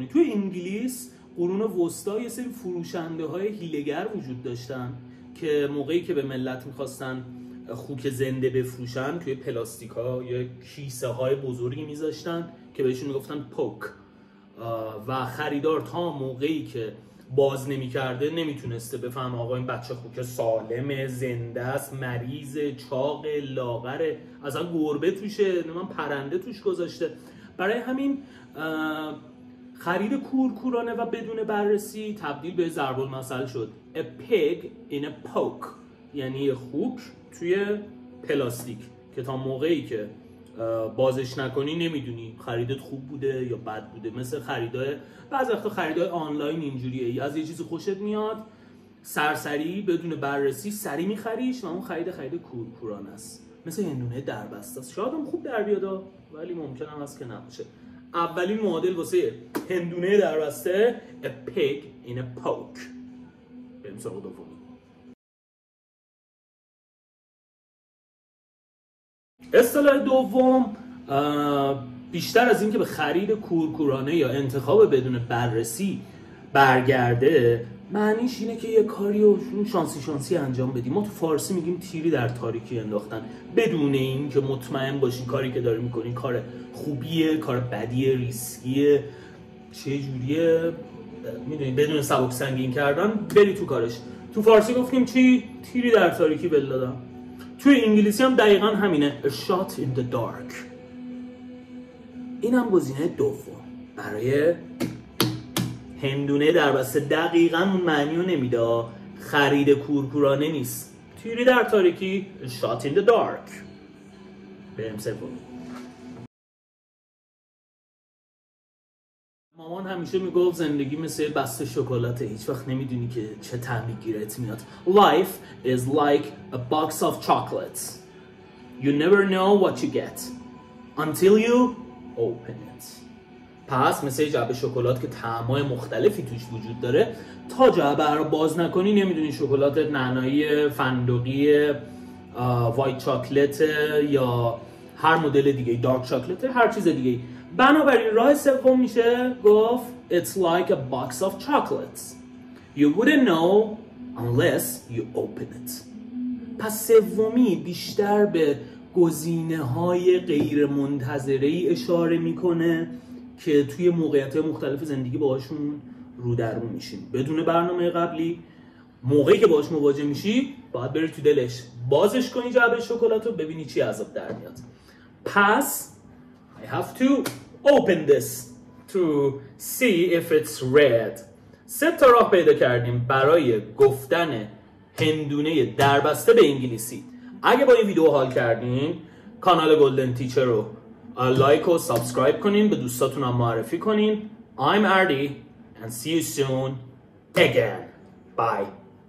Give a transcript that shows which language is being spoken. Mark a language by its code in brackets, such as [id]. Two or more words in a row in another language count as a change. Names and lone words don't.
[fa] توی انگلیس قرون وسطا یه سری فروشنده های حیله‌گر وجود داشتن که موقعی که به ملت میخواستن خوک زنده بفروشن توی پلاستیکا یا کیسه های بزرگی میذاشتن که بهشون میگفتن پوک و خریدار تا موقعی که باز نمیکرده نمیتونسته بفهمه آقا این بچه خوک سالمه، زنده است، مریض، چاق، لاغره، اصلا گربه توشه، پرنده توش گذاشته. برای همین خرید کورکورانه و بدون بررسی تبدیل به ضرب المثل شد. [en] A pig in a poke، [fa] یعنی خوک توی پلاستیک که تا موقعی که بازش نکنی نمیدونی خریدت خوب بوده یا بد بوده. مثل خریدای بعضی وقتا خریدای آنلاین اینجوریه، از یه چیزی خوشت میاد سرسری بدون بررسی سری میخریش و اون خرید کورکورانه است. مثل هندونه دربسته است. شاید هم خوب در بیاد ولی ممکن هم هست که نباشه. اولین معادل واسه هندونه دربسته [en] a pig in a poke. [fa] بریم سراغ دومی. اصطلاح دوم بیشتر از این که به خرید کورکورانه یا انتخاب بدون بررسی برگرده، معنیش اینه که یه کاری رو شانسی انجام بدی. ما تو فارسی میگیم تیری در تاریکی انداختن، بدون این که مطمئن باشی کاری که داری میکنی کار خوبیه، کار بدیه، ریسکیه، چه جوریه، میدونی، بدون سبک سنگین کردن بری تو کارش. تو فارسی گفتیم چی؟ تیری در تاریکی بل دادم. توی انگلیسی هم دقیقا همینه. [en] A shot in the dark. [fa] اینم گزینه دوم برای هندونه دربسته. دقیقا اون معنی رو نمیده. خرید کورکورانه نیست. تیری در تاریکی. [en] A shot in the dark. [fa] بریم سومی. مامان همیشه میگفت زندگی مثل بسته شکلاته، هیچ وقت نمیدونی که چه طعمی گیرت میاد. [en] Life is like a box of chocolates. You never know what you get until you open it. [fa] پس مثل جعبه شکلات که طعمای مختلفی توش وجود داره، تا جعبه رو باز نکنی نمیدونی شکلات نعنایی، فندقی، [en] white chocolate [fa] یا هر مدل دیگه، [en] dark chocolate, [fa] هر چیز دیگه. بنابراین راه سوم میشه گفت [en] It's like a box of chocolates. You wouldn't know unless you open it. [fa] پس سومی بیشتر به گزینه‌های غیر منتظره‌ای اشاره میکنه که توی موقعیت‌های مختلف زندگی باهاشون رو در رو میشیم. بدون برنامه قبلی موقعی که باهاش مواجه میشی باید بری تو دلش بازش کنی جعبه شکلات رو ببینی چی عذاب در میاد. [en] پس I have to open this to see if it's red. [fa] 3 تا راه پیدا کردیم برای گفتن هندونه دربسته به انگلیسی. اگه با این ویدیو حال کردین کانال گلدن تیچر رو لایک و سابسکرایب کنین، به دوستاتون هم معرفی کنین. [en] I'm Ardi and see you soon again. Bye.